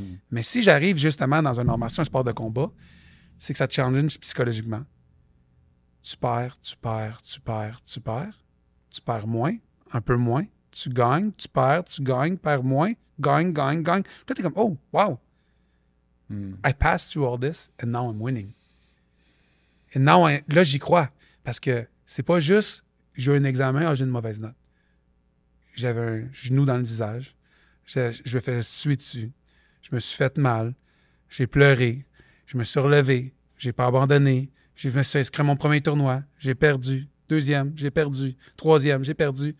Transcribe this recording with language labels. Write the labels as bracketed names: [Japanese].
[French] Mais si j'arrive justement dans une formation, un sport de combat, c'est que ça te challenge psychologiquement. Tu perds, tu perds, tu perds, tu perds. Tu perds moins, un peu moins. Tu gagnes, tu perds moins, gagne. Là, t'es comme, oh, wow. [English] I passed through all this and now I'm winning. [French] Et là, j'y crois. Parce que c'est pas juste, j'ai eu un examen, j'ai une mauvaise note. J'avais un genou dans le visage. Je me fais suer dessus. Je me suis fait mal. J'ai pleuré. Je me suis relevé. J'ai pas abandonné. Je me suis inscrit à mon premier tournoi. J'ai perdu. Deuxième, j'ai perdu. Troisième, j'ai perdu.